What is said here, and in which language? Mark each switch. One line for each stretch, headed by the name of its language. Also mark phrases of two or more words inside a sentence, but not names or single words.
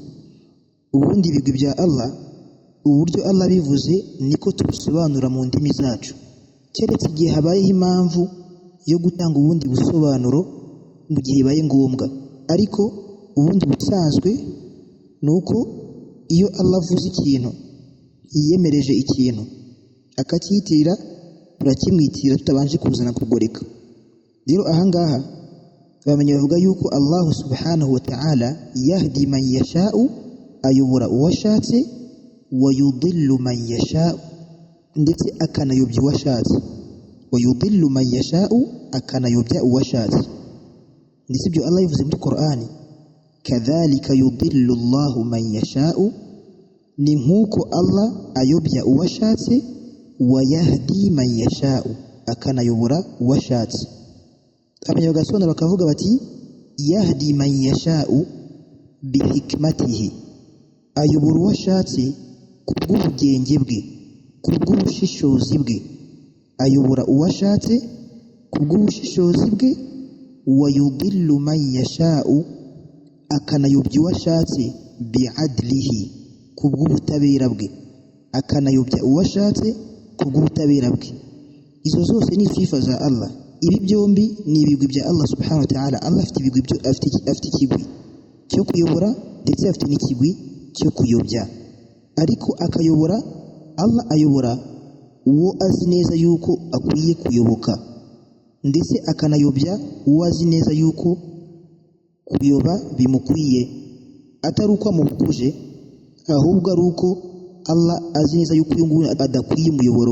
Kinyarwanda: Ubundi ibigwi bya Allah, uburyo Allah bivuze niko tubisobanura mu ndimi zacu, keretse igihe habayeho impamvu yo gutanga ubundi busobanuro mu gihe bibaye ngombwa. Ariko ubundi busanzwe nuko iyo Allah avuze ikintu, yiyemereje ikintu akacyitirira, turakimwitirira tutabanje kuzana kugoreka. Rero ahangaha bamenye bavuga yuko Allah
Arabic: سبحانه وتعالى يهدي من يشاء,
Kinyarwanda: ayobora uwashatse,
Arabic: ويضل من يشاء,
Kinyarwanda: ndetse akanayobya uwashatse.
Arabic: ويضل من يشاء,
Kinyarwanda: akanayobya uwashatse. Ndetse ibyo Allah yivuze muri Qur'ani,
Arabic: كذلك يضل الله من يشاء,
Kinyarwanda: ni nk'uko Allah ayobya uwashatse,
Arabic: ويهدي من يشاء,
Kinyarwanda: akanayobora uwashatse. Abanyagasona bakavuga bati
Arabic: يهدي من يشاء بحكمته,
Kinyarwanda: ayobora uwashatse kubw'ubugenge bwe, kubw'ubushishozi bwe, ayobora uwashatse kubw'ubushishozi bwe.
Arabic: ويضل من يشاء,
Kinyarwanda: akanayobya uwashatse bi'adlihi kubw'ubutabera bwe, akanayobya uwashatse kubw'ubutabera bwe. Izo zose ni sifa za Allah. Ibi byombi ni ibigwi bya Allah
Arabic: سبحانه وتعالى.
Kinyarwanda: Allah afite ibigwi afite ikigwi cyo kuyobora ndetse afite n'ikigwi cyo kuyobya. Ariko akayobora, Allah ayobora uwo azi neza yuko akwiye kuyoboka, ndetse akanayobya uwo azi neza yuko kuyoba bimukwiye, atari uko amubukuje, ahubwo ari uko Allah azi neza yuko uyu nguyu adakwiye umuyoboro.